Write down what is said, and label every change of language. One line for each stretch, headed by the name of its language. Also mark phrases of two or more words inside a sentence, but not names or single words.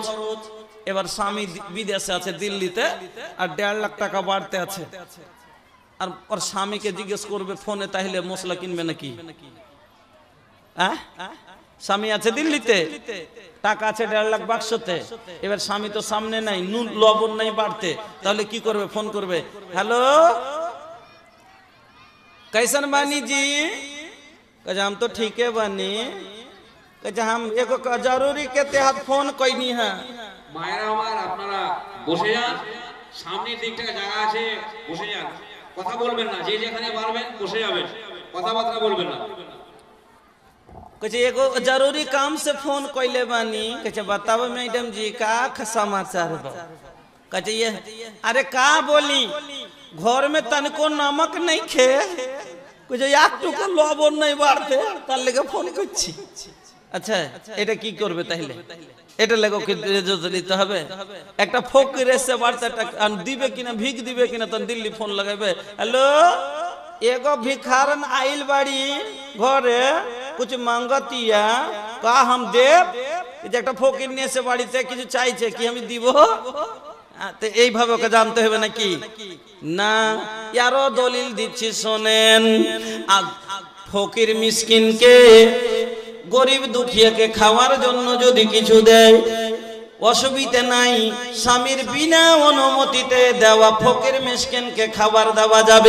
Bangla: এবার স্বামী বিদেশে আছে দিল্লিতে, আর 1.5 লাখ টাকা বাড়তে আছে, আর ওর স্বামীকে জিজ্ঞেস করবে ফোনে তাহলে মশলা কিনবে নাকি? স্বামী আছে দিল্লিতে, টাকা আছে 1.5 লাখ বাক্সতে, এবার স্বামী তো সামনে নাই, নুন লবণ নাই বাড়তে, তাহলে কি করবে? ফোন করবে, হ্যালো
Bhojpuri: कैसन बानी जी? कहे हम तो ठीक है बानी। कहे हम एगो जरूरी के तहत फोन कईनी है।
Bangla: মায়েরা আমার, আপনারা বসে যান, সামনের দিকটায় জায়গা আছে, বসে যান, কথা বলবেন না, যে যেখানে পারবেন বসে যাবেন, কথাবার্তা বলবেন না।
Bhojpuri: कहे एगो जरूरी काम से फोन कइले बानी। कहे बताओ मैडम जी का समाचार बा? कहे ये अरे का बोली, घर में तनको नमक नहीं खे, कहे एक टुकड़ा लवण नहीं बाड़ते, तार लेके फोन करছি।
Bangla: আচ্ছা এটা কি করবে তাহলে? এটা লাগো কি দিতে হবে? একটা ফকির এসে বাড়তে টাকা দিবে কিনা, ভিক দিবে কিনা, তখন দিল্লি ফোন লাগাবে, হ্যালো
Bhojpuri: एगो भिखारन आइल बाड़ी घरे कुछ मांगतिया का हम देव,
Bangla: একটা ফকির নিয়ে এসে বাড়িতে কিছু চাইছে কি আমি দিব? তো এইভাবে ওকে জানতে হবে নাকি? না, আরো দলিল দিচ্ছি শোনেন। ফকির মিসকিনকে গরিব দুঃখীকে খাওয়ার জন্য যদি কিছু দেয় অসুবিধা নাই, স্বামীর বিনা অনুমতিতে দেওয়া ফকির মিসকিনকে খাবার দেওয়া যাবে।